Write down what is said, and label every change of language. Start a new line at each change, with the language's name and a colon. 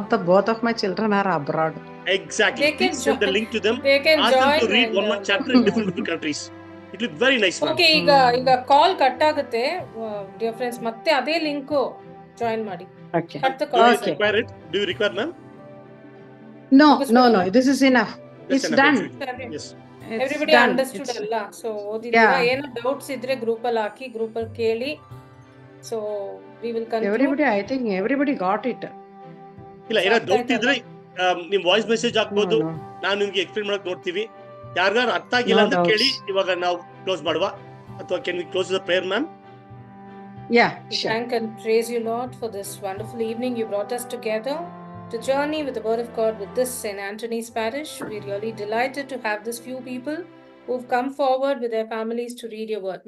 English: Both of my children are abroad. Exactly. Please send the link to them. They can Ask join them to read one chapter in different countries. It will be very nice.
Kannada: Okay, ಈಗ call cut ಆಗುತ್ತೆ dear friends, ಮತ್ತೆ ಅದೇ link join ಮಾಡಿ.
English: Okay. Do you require, ma'am? No. This is enough. It's done. Yes. Everybody understood ಅಲ್ಲ.
Kannada: So ಓದಿದ್ದೀರಾ? ಏನೋ doubts ಇದ್ರೆ group ಅಲ್ಲಿ ಹಾಕಿ, group ಅಲ್ಲಿ ಕೇಳಿ.
English: So we will conclude. I think everybody got it.
Kannada: ಇಲ್ಲ, ಏನೋ ಡೌಟ್ ಇದ್ರೆ ನಿಮ್ ವಾಯ್ಸ್ ಮೆಸೇಜ್ ಹಾಕ್ಬೋದು. ನಾನು ನಿಮ್ಗೆ ಎಕ್ಸ್ಪ್ಲೇನ್ ಮಾಡಕ್ ನೋಡ್ತೀವಿ. ಯಾರಿಗಾರು ಅರ್ಥ ಆಗಿಲ್ಲ ಅಂತ ಕೇಳಿ. ಇವಾಗ ನಾವು ಕ್ಲೋಸ್ ಮಾಡುವ ಅಥವಾ
English: can we close the prayer, ma'am? Yeah, sure. Thank and praise you, Lord, for this wonderful evening you brought us together to journey with the word of God with this St. Anthony's Parish. We're really delighted to have this few people who've come forward with their families to read your word.